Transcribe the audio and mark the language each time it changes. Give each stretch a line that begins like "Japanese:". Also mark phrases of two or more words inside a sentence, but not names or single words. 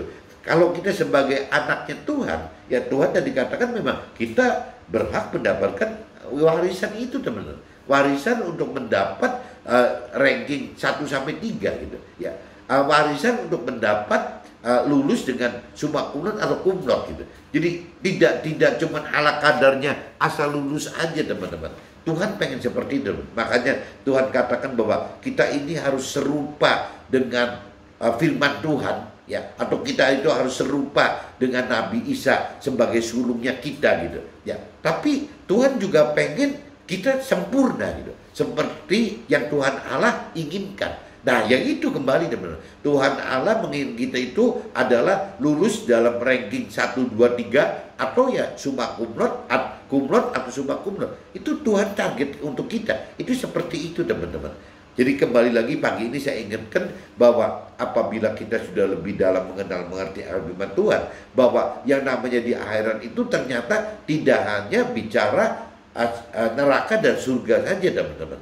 Indonesian: Kalau kita sebagai anaknya Tuhan, ya Tuhan tadi dikatakan memang kita berhak mendapatkan warisan itu, teman-teman. Warisan untuk mendapat ranking 1 sampai 3 gitu ya. Warisan untuk mendapat lulus dengan
Latin: summa cum laude
Indonesian: atau
Latin: cum laude
Indonesian: gitu. Jadi tidak cuma ala kadarnya asal lulus aja, teman-teman. Tuhan pengen seperti itu. Makanya Tuhan katakan bahwa kita ini harus serupa dengan firman Tuhan ya, atau kita itu harus serupa dengan Nabi Isa sebagai sulungnya kita gitu ya. Tapi Tuhan juga pengen kita sempurna gitu, seperti yang Tuhan Allah inginkan. Nah, yang itu kembali, teman-teman. Tuhan Allah menginginkan kita itu adalah lulus dalam ranking 1, 2, 3 atau
Latin: summa cum laude
Indonesian: atau
Latin: summa cum laude.
Indonesian: Itu Tuhan target untuk kita. Itu seperti itu, teman-teman. Jadi kembali lagi pagi ini saya ingatkan bahwa apabila kita sudah lebih dalam mengerti firman Tuhan, bahwa yang namanya di akhirat itu ternyata tidak hanya bicara neraka dan surga saja, teman-teman.